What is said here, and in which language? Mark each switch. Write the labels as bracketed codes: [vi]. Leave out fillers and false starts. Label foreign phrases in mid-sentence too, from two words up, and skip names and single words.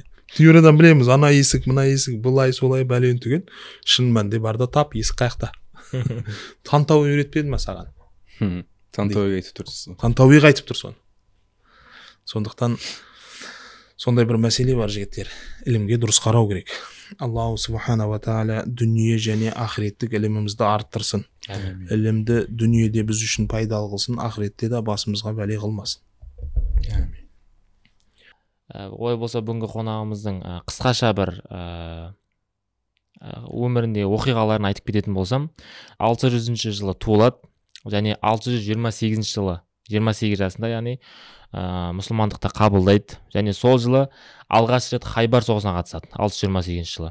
[kk] Теориядан білеміз, ана есік, мына есік, былай, солай бәлен түген. Шын мәнінде барда тап, есік қаяқта. Тантауи үйретпеді ма саған? Тантауиға айтып тұрсыз. Тантауиға айтып тұр соны. Сондықтан сондай бір мәселе бар жігіттер. Ілімге дұрыс қарау керек. [ar] الله سبحانه وتعالى [kk] дүние және ақыреттік ілімімізді арттырсын. Ілімді дүниеде біз үшін пайдалы қылсын, ақыретте де басымызға бәле қылмасын. Ой болса, бүгінгі қонағымыздың қысқаша бір өмірінде оқиғаларын айтып кететін болсам, 600 жылы туылады және 628 жылы 28 жасында, яғни мұсылмандықта қабылдайды, және сол жылы алғаш рет Хайбар соғысына қатысады, 628 жылы.